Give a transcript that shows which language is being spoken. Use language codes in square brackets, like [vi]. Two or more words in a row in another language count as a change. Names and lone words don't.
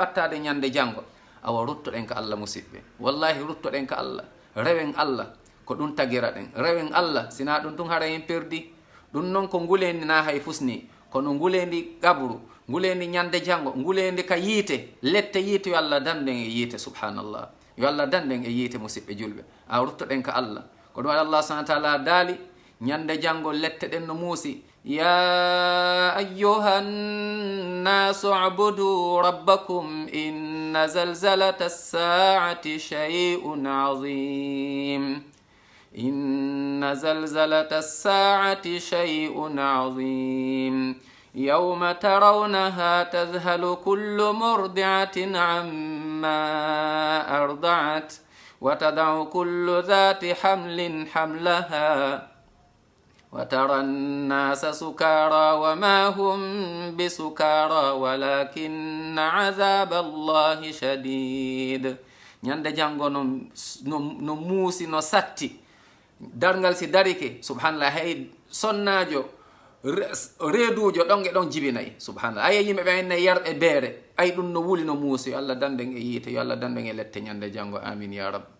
[ff] ɓattade ñande jango awa ruttoɗen ka Allah musidɓe wallahi ruttoɗen ka Allah rewen Allah ko ɗum tagira ɗen rewen Allah sina ɗum tun hara en perdi ɗum noon ko ngulendi na hay fusni kono ngulendi qabru ngulendi ñande jango ngulendi ka yiite lette yiite yo Allah danden e yiite subhanallah yo Allah danden e yiite musidɓe julɓe a ruttoɗen ka Allah ko ɗum waɗa [ar] الله سبحانه وتعالى [ff] daali ñande jango lette ɗen no muusi [ar] يا أيها الناس اعبدوا ربكم إن زلزلة الساعة شيء عظيم إن زلزلة الساعة شيء عظيم يوم ترونها تذهل كل مرضعة عما أرضعت وتضع كل ذات حمل حملها وترى الناس سكارى وما هم بسكارى ولكن عذاب الله شديد [ff] ñande jango no muusi no satti dargal si darike subhanallah hay sonnajo reedujo ɗon e ɗon jibinayi subhanallah aya yimɓe ɓe enne yarɓe beere ay ɗum no wuli no muusi yo Allah danden e yiite yo Allah danden e lette ñande jango [ar] آمين يا رب